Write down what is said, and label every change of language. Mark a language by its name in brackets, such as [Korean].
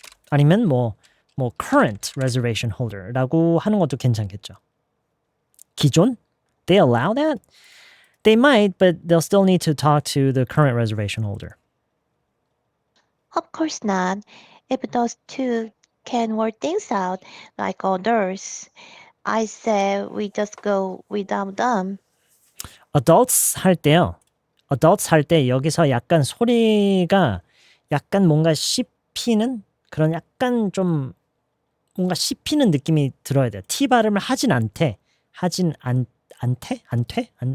[Korean] 아니면 뭐 current reservation holder라고 하는 것도 괜찮겠죠. 기존? [English] They allow that? They might, but they'll still need to talk to the current reservation holder. Of course not. If those two can work things out like others, I say we just go without them. [Korean] adults 할 때요. adults 할 때 여기서 약간 소리가 약간 뭔가 씹히는 그런 약간 좀 뭔가 씹히는 느낌이 들어야 돼요. T 발음을 하진 않대. 하진 않대? 안돼?